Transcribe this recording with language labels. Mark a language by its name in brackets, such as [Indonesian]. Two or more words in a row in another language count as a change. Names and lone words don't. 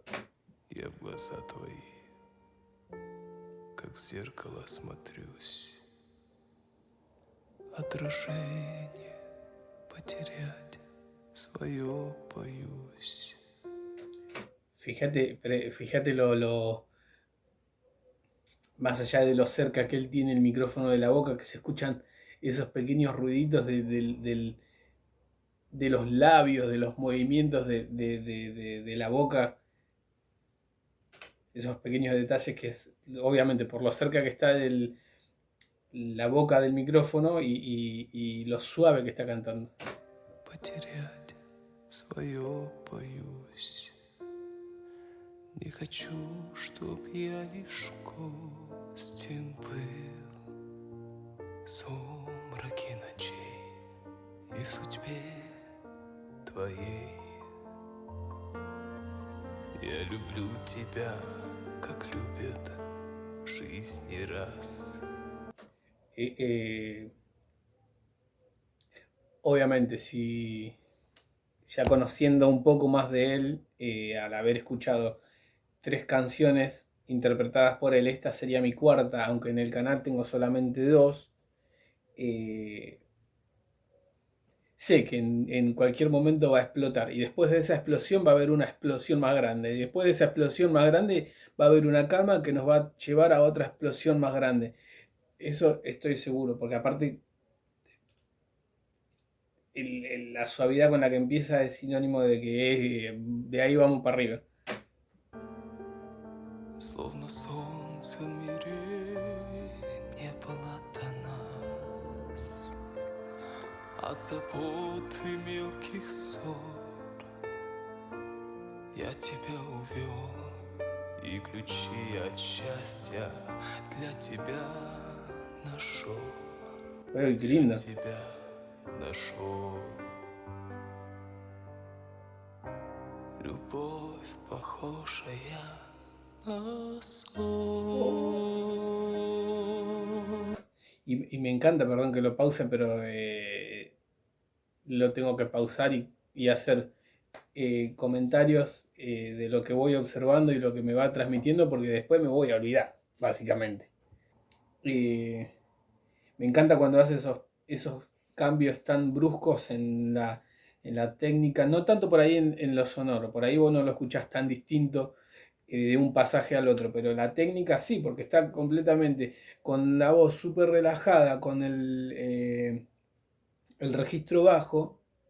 [Russian] Я в глаза твои, как в зеркало смотрюсь. Отражение потерять свое боюсь. [Spanish] Fíjate más allá de lo cerca que él tiene el micrófono de la boca, que se escuchan esos pequeños ruiditos de los labios, de los movimientos de la boca, esos pequeños detalles que es, obviamente por lo cerca que está la boca del micrófono y lo suave que está cantando. [Russian] Потерять свое боюсь. Не хочу, чтоб я лишь гостем был в сумраке ночей и судьбе твоей. Я люблю тебя, как любят в жизни раз. [Spanish] Obviamente, si ya conociendo un poco más de él, al haber escuchado 3 canciones interpretadas por él, esta sería mi cuarta, aunque en el canal tengo solamente 2. Sé que en cualquier momento va a explotar y después de esa explosión va a haber una explosión más grande y después de esa explosión más grande va a haber una calma que nos va a llevar a otra explosión más grande. Eso estoy seguro, porque aparte la suavidad con la que empieza es sinónimo de que de ahí vamos para arriba. [Russian] Словно солнце в мире не было до нас. От забот и мелких ссор я тебя увел, и ключи от счастья для тебя нашел. [Spanish] Qué lindo. [Russian] Для тебя нашел. Любовь, похожая на сон. [Spanish] Y me encanta, perdón que lo pause, pero lo tengo que pausar y hacer comentarios de lo que voy observando y lo que me va transmitiendo, porque después me voy a olvidar, básicamente. Me encanta cuando hace esos cambios tan bruscos en la técnica, no tanto por ahí en lo sonoro, por ahí vos no lo escuchás tan distinto de un pasaje al otro, pero la técnica sí, porque está completamente con la voz súper relajada, con el registro bajo,